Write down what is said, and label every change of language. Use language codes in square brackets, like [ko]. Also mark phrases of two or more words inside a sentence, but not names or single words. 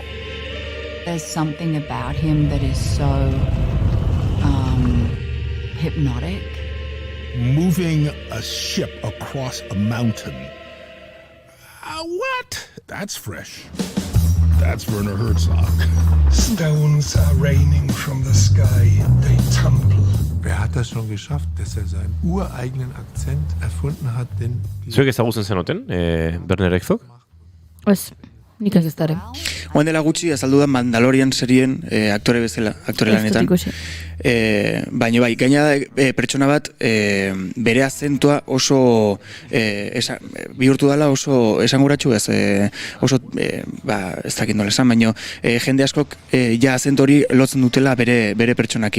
[en] There's something about him that is so hypnotic. Moving a ship across a mountain. What? That's fresh. That's Werner Herzog. Stones are raining from the sky and they tumble. [de] Wer hat das schon geschafft, dass seinen ureigenen Akzent erfunden hat? [eu] Zuek ezagutzen zenuten, Werner Herzog? Ez, nik ez dara. Oan dela gutxi, azaldu da Mandalorian serien aktore bezala, aktore lanetan. Baina bai, gaina pertsona bat bere azentua oso bihurtu dela oso esanguratsu ez, oso ez dakit nola esan, baina jende askok ja azentu hori lotzen dutela bere pertsonakin.